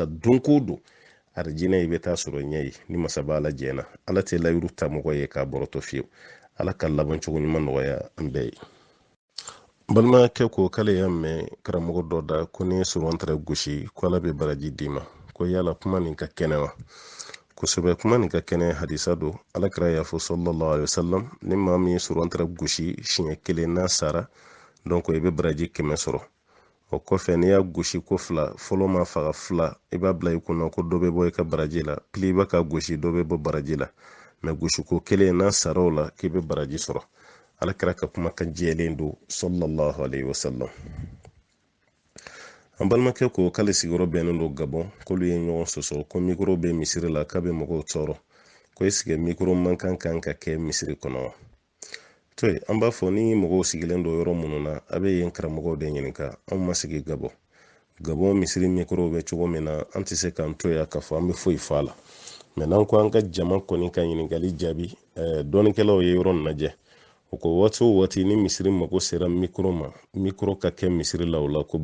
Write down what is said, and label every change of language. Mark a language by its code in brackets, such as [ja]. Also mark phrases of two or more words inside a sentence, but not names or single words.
[bm] don ko don arijinɛ i bɛ taa sɔrɔ ɲɛ ye ni masaba ala jɛna ala tɛ layiru ta mɔgɔ ye k'a bɔrɔtɔ fiyewu ala ka laban cogo ɲuman nɔgɔya an bɛɛ ye balimakɛ ko k'ale y'a mɛn karamɔgɔ dɔ da ko ni surɔntara gosi ko ala bɛ baraji d'i ma ko yala kuma nin ka kɛnɛ wa kosɛbɛ kuma nin ka kɛnɛ hadisa don alakira y'a fɔ [ar] صلى الله عليه وسلم [bm] ni maa min ye surɔntara gosi siɲɛ 1 n'a sara donc i bɛ baraji 100 sɔrɔ o kɔfɛ n'i y'a gosi ko 2 fɔlɔ ma faga 2 i b'a bila i kunna ko dɔ bɛ bɔ i ka baraji la pili i b'a ka gosi dɔ bɛ bɔ baraji la mɛ gosi ko 1 n'a sara o la k'i bɛ baraji sɔrɔ alakira ka kuma ka jɛlen don [ar] صلى الله عليه وسلم [bm] an balimakɛ ko k'ale sigiyɔrɔ bɛnnen don Gabon k'olu ye ɲɔgɔn sɔsɔ ko mikro bɛ misiri la k'a bɛ mɔgɔw tɔɔrɔ ko [fr] est-ce que [bm] mikro man kan ka kɛ misiri kɔnɔ wa to yen an b'a fɔ ni mɔgɔw sigilen don yɔrɔ minnu na a bɛ yen karamɔgɔw de ɲininka anw ma sigi Gabon misiri mikro bɛ cogo min na an tɛ se k'an to yan k'a fɔ an bɛ foyi fɔ a la mɛ n'an ko an ka jama kɔni ka ɲininkali jaabi dɔɔnikɛlaw ye yɔrɔ lajɛ o ko waati o waati ni misiri mago sera mikro ma mikro ka kɛ misiri la o la ko